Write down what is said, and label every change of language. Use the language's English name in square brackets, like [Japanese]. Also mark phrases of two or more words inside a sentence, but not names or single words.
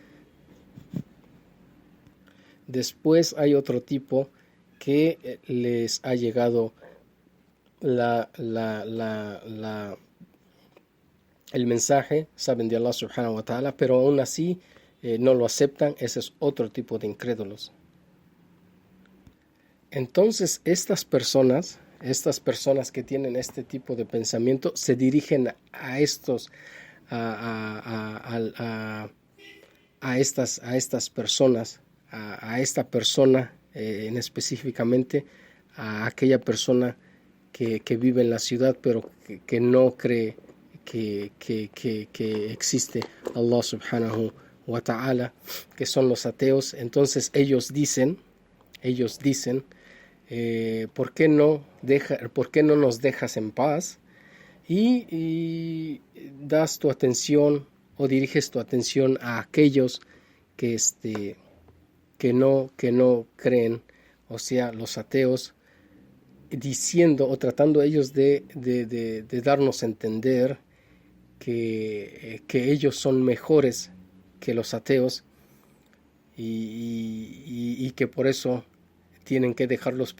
[Spanish] Después hay otro tipo que les ha llegado el mensaje, saben de Allah [Arabic] سبحانه وتعالى, [Spanish] pero aún así no lo aceptan. Ese es otro tipo de incrédulos. Entonces estas personas que tienen este tipo de pensamiento se dirigen a estas personas, a esta persona en específicamente, a aquella persona que vive en la ciudad pero que no cree que existe Allah [Arabic] سبحانه وتعالى, [Spanish] que son los ateos. Entonces ellos dicen ¿por qué no nos dejas en paz y das tu atención o diriges tu atención a aquellos que no creen, o sea, los ateos, diciendo o tratando ellos de darnos a entender que ellos son mejores que los ateos y que por eso tienen que dejarlos.